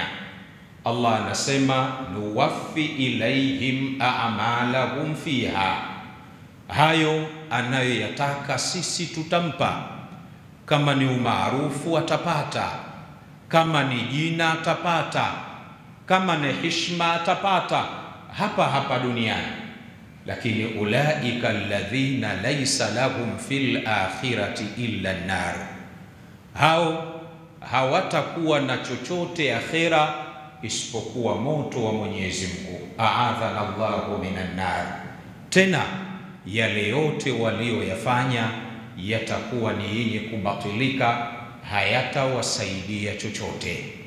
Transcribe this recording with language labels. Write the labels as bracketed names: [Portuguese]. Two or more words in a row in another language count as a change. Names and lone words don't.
[Swahili] Allah anasema [Arabic] نوف إليهم أعمالهم فيها, [Swahili] hayo anayoyataka sisi tutampa. Kama ni umaarufu atapata, kama ni jina atapata, kama ni heshima atapata hapa hapa duniani. [Arabic] Lakini أولئك الذين ليس لهم في الآخرة إلا النار, [Swahili] hao hawatakuwa na chochote akhira isipokuwa moto wa Mwenyezi Mungu. [Arabic] أعاذنا الله من النار. [Swahili] Tena yale yote walioyafanya yatakuwa ni yenye kubatilika, hayatawasaidia chochote.